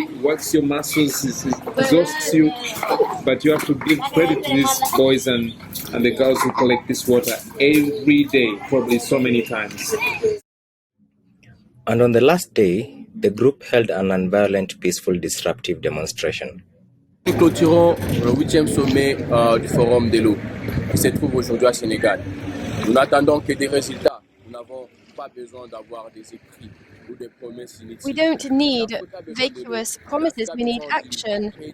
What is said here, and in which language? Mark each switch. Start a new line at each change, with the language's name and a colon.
English: It works your muscles, it exhausts you. But you have to give credit to these boys and the girls who collect this water every day, probably so many times. And on the last day, the group held an nonviolent, peaceful, disruptive demonstration.
French: Nous clôturons le 8e sommet du Forum de l'eau qui se trouve aujourd'hui à Sénégal. Nous n'attendons que des résultats. Nous n'avons pas besoin d'avoir des écrits ou des promesses inutiles.
English: We don't need vacuous promises, we need action.